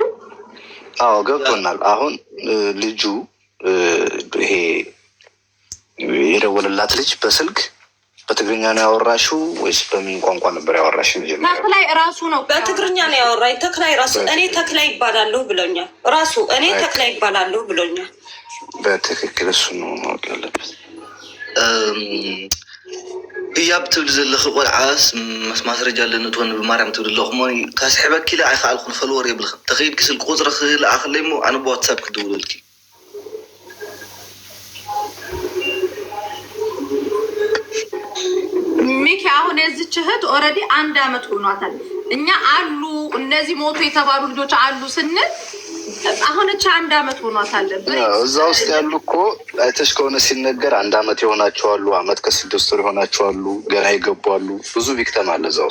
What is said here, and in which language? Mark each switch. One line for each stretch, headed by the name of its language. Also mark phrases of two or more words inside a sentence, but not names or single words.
Amharic: አዎ ገብቶናል። አሁን ልጁ ይሄ የደወለላት ልጅ በስልክ በትግርኛ ነው ያወራሽው ወይስ በምን ቋንቋ ነበር ያወራሽ? ተክላይ ራሱ ነው በትግርኛ ነው ያወራኝ። ተክላይ ራሱ እኔ ተክላይ ይባላለሁ ብሎኛል። ራሱ እኔ ተክላይ ይባላለሁ ብሎኛል። በትክክል እሱ ነው ማወቅ ያለበት።
Tigrinya: ህያብ ትብል ዘለኽ ቆልዓስ ማስረጃ ኣለኒ ትኾን ብማርያም ትብል ኣለኹ ሞ ካስሕበኪ ኢለ ኣይከኣልኩን ፈልወር የብልኽን ተኸይድኪ ስልኪ ቁፅሪ ክልኣኽለይ ሞ ኣነ ብዋትሳፕ ክድውለልኪ
Amharic: ሚኪ አሁን የዚች እህት ኦልሬዲ 1 አመት ሆኗታል። እኛ አሉ እነዚህ ሞቶ የተባሉ ልጆች አሉ ስንል አሁን እቻ 1 አመት ሆኗታል። እዛ ውስጥ ያሉ እኮ አይተሽ ከሆነ ሲነገር 1 አመት የሆናቸዋሉ፣ አመት ከ6 ወር የሆናቸዋሉ፣ ገና ይገባሉ። ብዙ ቪክተም አለ እዛ